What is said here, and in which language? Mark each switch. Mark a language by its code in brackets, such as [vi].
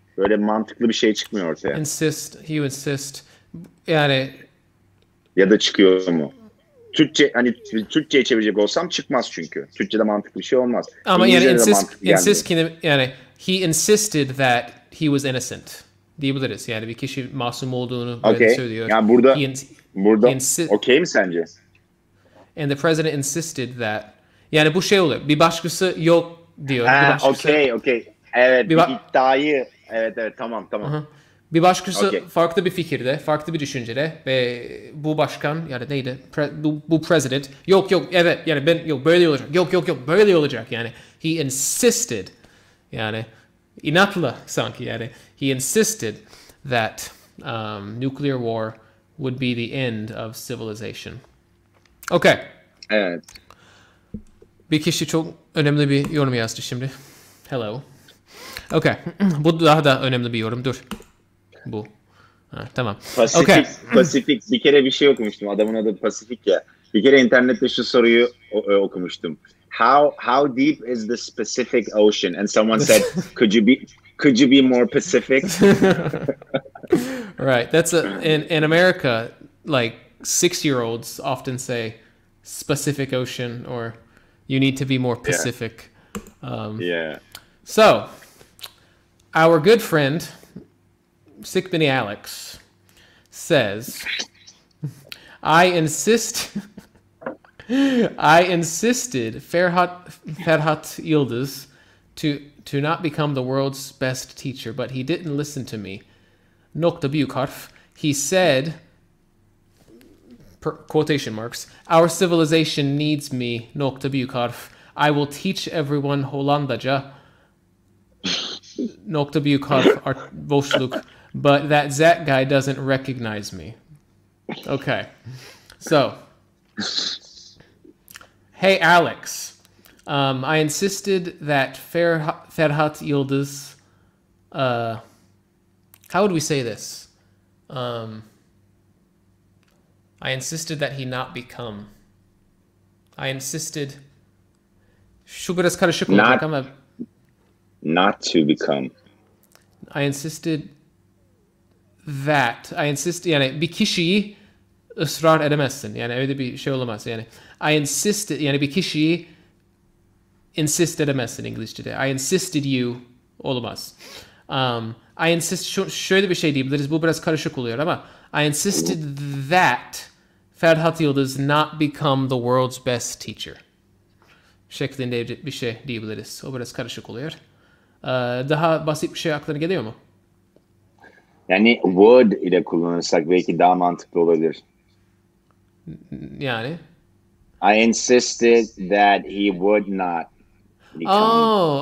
[tr] Böyle mantıklı bir şey çıkmıyor ortaya. [en] He insist. [tr] Yani ya da çıkıyor mu? Türkçe'ye çevirecek olsam çıkmaz çünkü. Türkçe'de mantıklı bir şey olmaz. Ama yani [en] insist yani he insisted that he was innocent [tr] diyebiliriz. Yani bir kişi masum olduğunu böyle söylüyor. Yani burada okey mi sence? [en] And the president insisted that. [tr] Yani bu şey oluyor. Bir başkası yok diyor. Okey. Evet, bir iddiayı. Evet, tamam. Bir başkası farklı bir fikirde, farklı bir düşüncede ve bu başkan yani neydi? Bu president yok evet yani ben böyle olacak. Yok böyle olacak yani. [en] He insisted [tr] yani inatla sanki yani [en] he insisted that nuclear war would be the end of civilization. Okay. [tr] Evet. Bir kişi çok önemli bir yorum yazdı şimdi. [en] Hello. Okay. [tr] Bu daha da önemli bir yorum. Dur. Bu. Tamam. Pasifik. Bir kere bir şey okumuştum. Adamın adı Pasifik ya. Bir kere internette şu soruyu okumuştum. [en] How deep is the Pacific Ocean? And someone said, could you be more Pacific? Right. That's in America, like 6-year-olds often say Pacific Ocean or you need to be more Pacific. So, our good friend Sick Benny Alex says, I insisted Ferhat Yıldız to not become the world's best teacher, but he didn't listen to me. [tr] Nokta büyük harf. [en] He said, quotation marks, our civilization needs me. Nokta büyük harf. I will teach everyone Hollandaca. [tr] Nokta büyük harf boşluk. [en] But that guy doesn't recognize me. Okay. So, hey Alex, I insisted that Ferhat Yıldız, how would we say this? I insisted that he not become. I insisted. [tr] Şu biraz karışık olacak ama. [en] Not to become. I insisted that. I insist, [tr] yani bir kişiyi ısrar edemezsin. Yani öyle bir şey olamaz. Yani I insisted, yani bir kişiyi insist edemezsin İngilizce'de. [en] I insisted you [tr] olamaz. [en] I insist, [tr] şöyle bir şey diyebiliriz. Bu biraz karışık oluyor ama [en] I insisted that Ferhat Yıldız not become the world's best teacher [tr] şeklinde bir şey diyebiliriz. O biraz karışık oluyor. Daha basit bir şey aklına geliyor mu? Yani would ile kullanırsak belki daha mantıklı olabilir. Yani? [en] I insisted that he would not become.